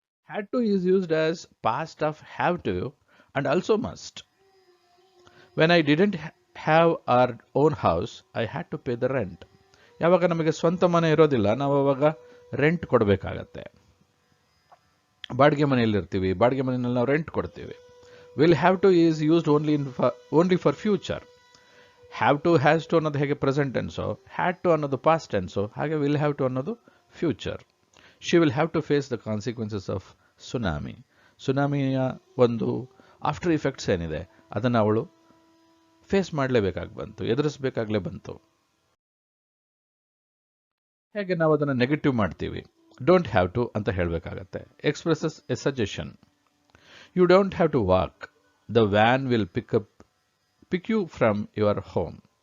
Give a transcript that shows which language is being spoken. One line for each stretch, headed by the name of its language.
English: Had to is used as past of have to and also must. When I didn't have our own house, I had to pay the rent.
Kannada: ಯಾವಾಗ ನಮಗೆ ಸ್ವಂತ ಮನೆ ಇರೋದಿಲ್ಲ, ನಾವು ಅವಾಗ rent ಕೊಡಬೇಕಾಗತ್ತೆ. ಬಾಡಿಗೆ ಮನೆಯಲ್ಲಿರ್ತೀವಿ, ಬಾಡಿಗೆ ಮನೆಯಲ್ಲಿ ನಾವು ರೆಂಟ್ ಕೊಡ್ತೀವಿ.
English: Will have to is used only for future.
Kannada: Have to, has to ಅನ್ನೋದು ಹೇಗೆ ಪ್ರೆಸೆಂಟ್ ಟೆನ್ಸೋ, ಹ್ಯಾಡ್ ಟು ಅನ್ನೋದು ಪಾಸ್ಟ್ ಟೆನ್ಸೋ, ಹಾಗೆ ವಿಲ್ ಹ್ಯಾವ್ ಟು ಅನ್ನೋದು future.
English: She will have to face the consequences of tsunami.
Kannada: ಸುನಾಮಿಯ ಒಂದು ಆಫ್ಟರ್ ಇಫೆಕ್ಟ್ಸ್ ಏನಿದೆ ಅದನ್ನು ಅವಳು face ಮಾಡಲೇಬೇಕಾಗಿ ಬಂತು, ಎದುರಿಸಬೇಕಾಗಲೇ ಬಂತು. ಹೇಗೆ ನಾವು ಅದನ್ನು ನೆಗೆಟಿವ್ ಮಾಡ್ತೀವಿ? ಡೋಂಟ್ ಹ್ಯಾವ್ ಟು ಅಂತ ಹೇಳಬೇಕಾಗತ್ತೆ.
English: Expresses a suggestion. You don't have to walk, the van will pick you from your home.